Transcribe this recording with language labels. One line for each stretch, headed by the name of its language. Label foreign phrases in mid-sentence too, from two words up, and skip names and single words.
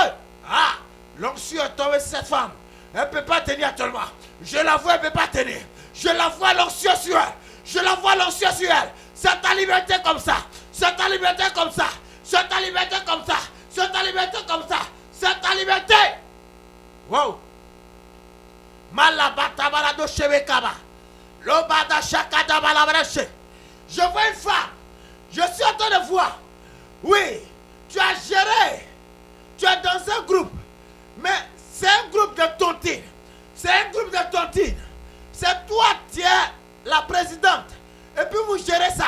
French: Ah, l'onction est tombée sur cette femme. Elle ne peut pas tenir actuellement. Je la vois, elle ne peut pas tenir. Je la vois l'onction sur elle. Je la vois l'onction sur elle. C'est ta liberté comme ça. C'est ta liberté comme ça. C'est ta liberté comme ça. C'est ta liberté comme ça. C'est ta liberté. Wow. Malabata balado shebekaba. Lobada shakada balabreche. Je vois une femme. Je suis en train de voir. Oui, tu as géré. Tu es dans un groupe. Mais c'est un groupe de tontines. C'est un groupe de tontines. C'est toi qui es la présidente. Et puis vous gérez ça.